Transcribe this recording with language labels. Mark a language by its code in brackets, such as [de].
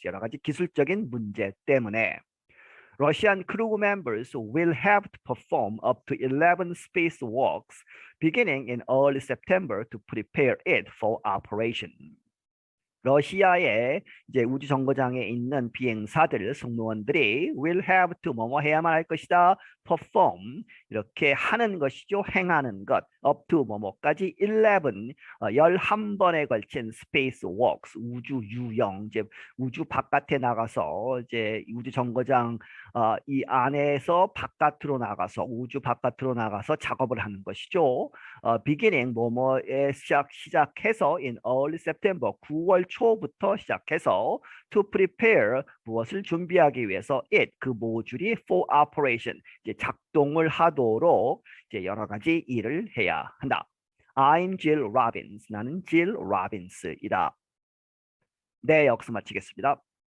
[ko] 여러 가지 기술적인 문제 때문에. [en] Russian crew members will have to perform up to 11 spacewalks beginning in early September to prepare it for operation. [ko] 러시아의 이제 우주 정거장에 있는 비행사들 승무원들이 [en] will have to [ko] 뭐뭐 해야만 할 것이다. perform 이렇게 하는 것이죠. 행하는 것. [en] up to [ko] 뭐뭐까지 11번에 걸친 spacewalks 우주 유영 이제 우주 바깥에 나가서 이제 우주 정거장 이 안에서 바깥으로 나가서 우주 바깥으로 나가서 작업을 하는 것이죠. beginning 뭐뭐에 시작해서 [en] in early September [ko] 9월 초부터 시작해서 [en] to prepare [ko] 무엇을 준비하기 위해서 it 그 모듈이 [en] for operation [ko] 이제 작동을 하도록 이제 여러 가지 일을 해야 한다. [en] I'm Jill Robbins. [ko] 나는 Jill Robbins이다. 네, 여기서 마치겠습니다.